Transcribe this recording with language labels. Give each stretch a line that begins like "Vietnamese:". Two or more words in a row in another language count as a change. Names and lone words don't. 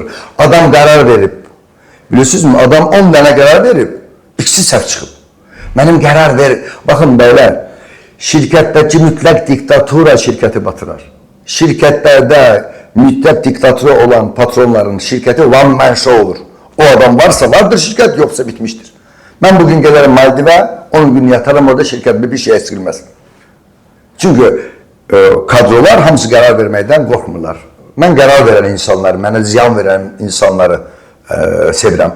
Azerbaijani: Adam qərar verib. Biliyorsunuzmu? Adam 10 dənə qərar verib, ikisi səhv çıxıb. Mənim qərar baxın bəylər, şirkətdəki mütləq diktatura şirkəti batırar. Şirkətlərdə mütləq diktatura olan patronların şirkəti
English: one man show
Azerbaijani: olur. O adam varsa vardır şirkət, yoxsa bitmişdir. Mən bugün gələrəm Maldivə, 10 gün yatarım orada şirkətdə bir şey eskilməz. Çünki kadrolar hamısı qərar verməkdən qorxmurlar. Mən qərar verən insanları, mənə ziyan verən insanları sevirəm.